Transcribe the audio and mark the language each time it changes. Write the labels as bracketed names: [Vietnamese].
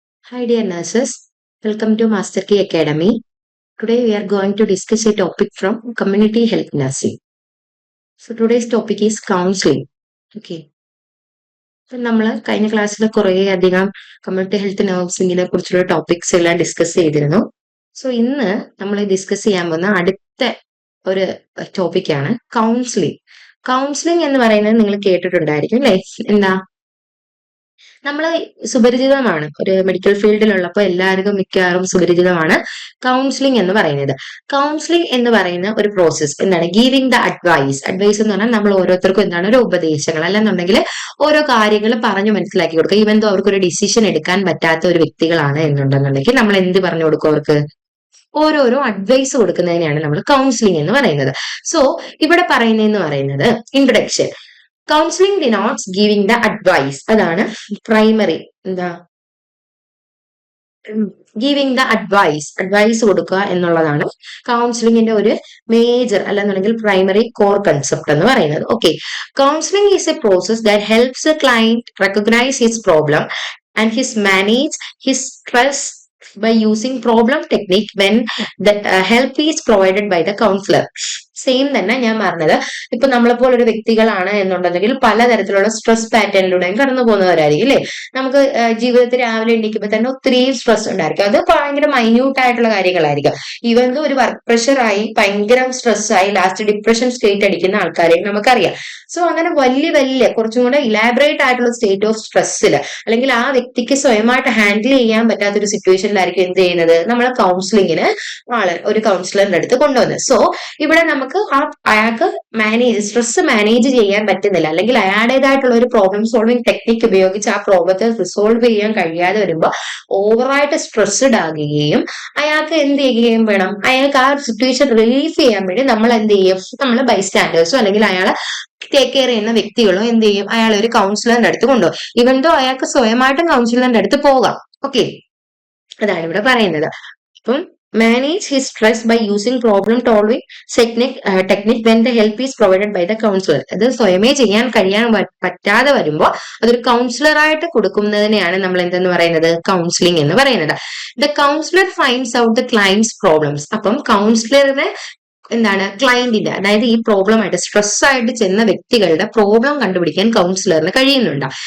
[English] Hi dear nurses, welcome to Master Key Academy. Today we are going to discuss a topic from community health nursing. So today's topic is counseling. Okay. [Malayalam] അപ്പം നമ്മൾ കഴിഞ്ഞ ക്ലാസ്സിൽ കുറേ അധികം community health നഴ്സിംഗിനെ കുറിച്ചുള്ള topics എല്ലാം discuss ചെയ്തിരുന്നു. So ഇന്ന് നമ്മൾ ഡിസ്കസ് ചെയ്യാൻ പോകുന്ന അടുത്ത ഒരു ടോപ്പിക്കാണ് കൗൺസിലിംഗ്. കൗൺസിലിംഗ് എന്ന് പറയുന്നത് നിങ്ങൾ കേട്ടിട്ടുണ്ടായിരിക്കും അല്ലേ? എന്താ നമ്മൾ സുപരിചിതമാണ്, ഒരു മെഡിക്കൽ ഫീൽഡിലുള്ളപ്പോൾ എല്ലാവർക്കും മിക്കവാറും സുപരിചിതമാണ് കൗൺസിലിംഗ് എന്ന് പറയുന്നത്. കൗൺസിലിംഗ് എന്ന് പറയുന്ന ഒരു പ്രോസസ് എന്താണ്? [English] Giving the advice. [Malayalam] അഡ്വൈസ് എന്ന് പറഞ്ഞാൽ നമ്മൾ ഓരോരുത്തർക്കും എന്താണ് ഒരു ഉപദേശങ്ങൾ, അല്ലെന്നുണ്ടെങ്കിൽ ഓരോ കാര്യങ്ങൾ പറഞ്ഞു മനസ്സിലാക്കി കൊടുക്കുക. [English] even though [Malayalam] അവർക്ക് ഒരു ഡിസിഷൻ എടുക്കാൻ പറ്റാത്ത ഒരു വ്യക്തികളാണ് എന്നുണ്ടെന്നുണ്ടെങ്കിൽ നമ്മൾ എന്ത് പറഞ്ഞു കൊടുക്കും? അവർക്ക് ഓരോരോ അഡ്വൈസ് കൊടുക്കുന്നതിനെയാണ് നമ്മൾ കൗൺസിലിംഗ് എന്ന് പറയുന്നത്. സോ ഇവിടെ പറയുന്നതെന്ന് പറയുന്നത് introduction. [English] Counselling denotes giving the advice. [Malayalam] അതാണ് പ്രൈമറി. എന്താ? [English] Giving the advice. [Malayalam] അഡ്വൈസ് കൊടുക്കുക എന്നുള്ളതാണ് കൗൺസിലിംഗിന്റെ ഒരു മേജർ അല്ലെന്നുണ്ടെങ്കിൽ പ്രൈമറി കോർ കൺസെപ്റ്റ് എന്ന് പറയുന്നത്. [English] Okay, counselling is a process that helps a client recognise his problem and his manage his stress by using problem technique when the help is provided by the counselor. [Malayalam] Same തന്നെ ഞാൻ പറഞ്ഞത്, ഇപ്പൊ നമ്മളെപ്പോലെ ഒരു വ്യക്തികളാണ് എന്നുണ്ടെങ്കിൽ പലതരത്തിലുള്ള സ്ട്രെസ് പാറ്റേണിലൂടെയും കടന്നു പോകുന്നവരായിരിക്കും അല്ലെ. നമുക്ക് ജീവിതത്തിൽ രാവിലെ എണീക്കുമ്പോൾ തന്നെ ഒത്തിരി സ്ട്രെസ് ഉണ്ടായിരിക്കും. അത് ഭയങ്കര മൈന്യൂട്ട് ആയിട്ടുള്ള കാര്യങ്ങളായിരിക്കും. ഈവൻ ഒരു വർക്ക് പ്രഷർ ആയി ഭയങ്കര സ്ട്രെസ് ആയി ലാസ്റ്റ് ഡിപ്രഷൻ സ്റ്റേറ്റ് അടിക്കുന്ന ആൾക്കാരെ നമുക്കറിയാം. സോ അങ്ങനെ വലിയ വലിയ കുറച്ചും കൂടെ ഇലാബറേറ്റ് ആയിട്ടുള്ള സ്റ്റേറ്റ് ഓഫ് സ്ട്രെസ്സിൽ അല്ലെങ്കിൽ ആ വ്യക്തിക്ക് സ്വയമായിട്ട് ഹാൻഡിൽ ചെയ്യാൻ പറ്റാത്ത ഒരു സിറ്റുവേഷനിലായിരിക്കും എന്ത് ചെയ്യുന്നത്? നമ്മൾ കൗൺസിലിങ്ങിന് ഒരു കൗൺസിലറിന്റെ അടുത്ത് കൊണ്ടുവന്നത്. സോ ഇവിടെ നമുക്ക് അയാൾക്ക് സ്ട്രെസ് മാനേജ് ചെയ്യാൻ പറ്റുന്നില്ല, അല്ലെങ്കിൽ അയാളുടേതായിട്ടുള്ള ഒരു പ്രോബ്ലം സോൾവിംഗ് ടെക്നിക്ക് ഉപയോഗിച്ച് ആ പ്രോബ്ലത്തെ റിസോൾവ് ചെയ്യാൻ കഴിയാതെ വരുമ്പോൾ ഓവറായിട്ട് സ്ട്രെസ്ഡ് ആകുകയും അയാൾക്ക് എന്ത് ചെയ്യുകയും വേണം? അയാൾക്ക് ആ സിറ്റുവേഷൻ റിലീഫ് ചെയ്യാൻ വേണ്ടി നമ്മൾ എന്ത് ചെയ്യും? നമ്മൾ ബൈസ്റ്റാൻഡേഴ്സോ അല്ലെങ്കിൽ അയാളെ ടേക്ക് കെയർ ചെയ്യുന്ന വ്യക്തികളോ എന്ത് ചെയ്യും? അയാളെ ഒരു കൗൺസിലറിന്റെ അടുത്ത് കൊണ്ടുപോകും. [English] even though [Malayalam] അയാൾക്ക് സ്വയമായിട്ടും കൗൺസിലറിന്റെ അടുത്ത് പോകാം. ഓക്കെ, അതാണ് ഇവിടെ പറയുന്നത്. [English] അപ്പം manage his stress by using problem solving technique when the help is provided by the counselor. [Malayalam] അത് സ്വയമേ ചെയ്യാൻ പറ്റാതെ വരുമ്പോൾ അതൊരു കൗൺസിലർ ആയിട്ട് കൊടുക്കുന്നതിനെയാണ് നമ്മൾ എന്തെന്ന് പറയുന്നത്? കൗൺസിലിംഗ് എന്ന് പറയുന്നത്. [English] The counsellor finds out the clients problems. [Malayalam] അപ്പം കൗൺസിലറിനെ എന്താണ്? ക്ലയന്റിന്റെ, അതായത് ഈ പ്രോബ്ലം ആയിട്ട് സ്ട്രെസ് ആയിട്ട് ചെന്ന വ്യക്തികളുടെ പ്രോബ്ലം കണ്ടുപിടിക്കാൻ കൗൺസിലറിന് കഴിയുന്നുണ്ട്.